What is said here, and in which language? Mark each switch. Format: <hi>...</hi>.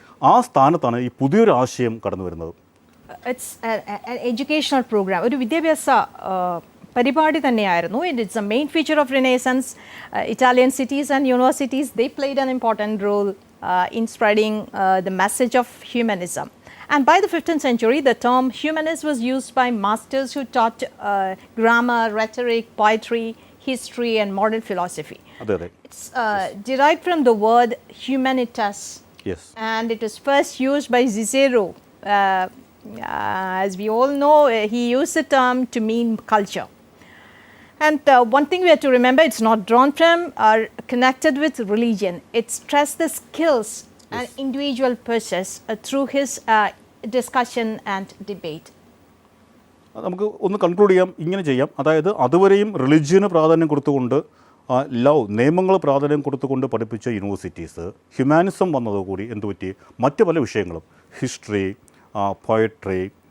<ml>ആ സ്ഥാനത്താണ് ഈ പുതിയൊരു ആശയം കടന്നു വരുന്നത്.</ml> <en>it's educational program,</en> <ml>ഒരു വിദ്യാഭ്യാസ പരിപാടി തന്നെയായിരുന്നു.</ml> <en>It's a main feature of renaissance. Italian cities and universities they played an important role in spreading the message of humanism. And by the 15th century, the term humanist was used by masters who taught grammar, rhetoric, poetry, history, and modern philosophy. It's derived from the word humanitas. Yes. And it was first used by Cicero. As we all know, he used the term to mean culture. And one thing we have to remember, it's not drawn from or connected with religion. It stressed the skills and individual process through his discussion and debate.</en> <ml>നമുക്ക് ഒന്ന് conclude ചെയ്യാം, ഇങ്ങനെ ചെയ്യാം. അതായത് അതുവരെയും റിലിജിയന് പ്രാധാന്യം കൊടുത്തുകൊണ്ട്, നിയമങ്ങൾ പ്രാധാന്യം കൊടുത്തുകൊണ്ട് പഠിപ്പിച്ച യൂണിവേഴ്സിറ്റീസ് ഹ്യൂമാനിസം വന്നതോടുകൂടി എന്തുപറ്റി, മറ്റ് പല വിഷയങ്ങളും, ഹിസ്റ്ററി, പോയട്രി,</ml>